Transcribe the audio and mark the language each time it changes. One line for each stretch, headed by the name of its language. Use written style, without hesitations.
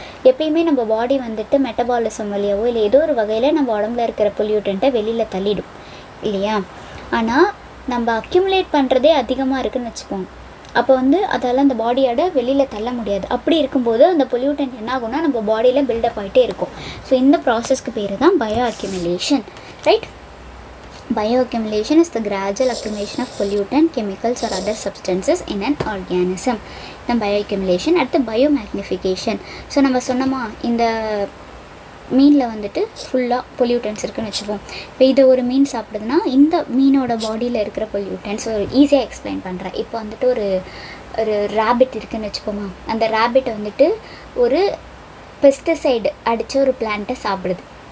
Tamil: எப்பயுமே நம்ம பாடி வந்துட்டு மெட்டபாலிசம் வழியாவோ இல்லை ஏதோ ஒரு வகையில் நம்ம உடம்புல இருக்கிற பொல்யூட்டண்ட்டை வெளியில் தள்ளிடும் இல்லையா. ஆனால் நம்ம அக்யூமுலேட் பண்ணுறதே அதிகமாக இருக்குதுன்னு வச்சுப்போம். அப்போ வந்து அதால் அந்த பாடியோட வெளியில் தள்ள முடியாது. அப்படி இருக்கும்போது அந்த பொல்யூட்டன்ட் என்ன ஆகும்னா நம்ம பாடியில் பில்டப் ஆகிட்டே இருக்கும். ஸோ இந்த ப்ராசஸ்க்கு பேர் தான் bio accumulation, right.
English: Bioaccumulation is the gradual accumulation of pollutant, chemicals or other substances in an organism. Then bioaccumulation.
Tamil: அடுத்து biomagnification. ஸோ நம்ம சொன்னோமா இந்த மீனில் வந்துட்டு ஃபுல்லாக பொல்யூட்டன்ஸ் இருக்குதுன்னு வச்சுப்போம். இப்போ இது ஒரு மீன் சாப்பிடுதுன்னா இந்த மீனோட பாடியில் இருக்கிற பொல்யூட்டன்ஸ் ஒரு ஈஸியாக எக்ஸ்பிளைன் பண்ணுறேன். இப்போ வந்துட்டு ஒரு ரேபிட் இருக்குதுன்னு வச்சுப்போமா. அந்த ரேபிட் வந்துட்டு ஒரு பெஸ்டிசைடு அடித்த ஒரு பிளான்ட்டை சாப்பிடுது.